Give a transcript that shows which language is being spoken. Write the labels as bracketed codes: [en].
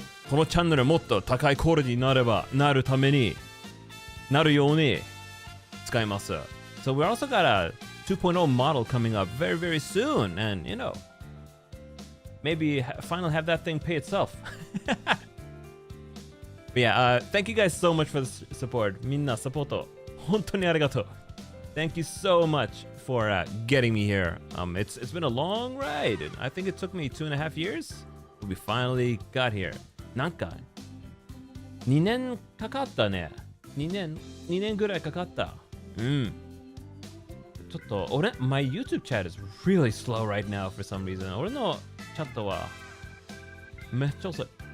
[ja] このチャンネルもっと高いクオリティになるためになるように使います。 [en] So we also got a 2.0 model coming up very, very soon, and maybe finally have that thing pay itself. But yeah, thank you guys so much for the support. [ja] みんなサポート本当にありがとう. [en] Thank you so much for getting me here. It's been a long ride. I think it took me 2.5 years, but we finally got here. [ja] なんか2年かかったね。 2年ぐらいかかった。 [en] ちょっとmy YouTube chat is really slow right now for some reason. [ja] 俺のチャットはめっちゃ遅い。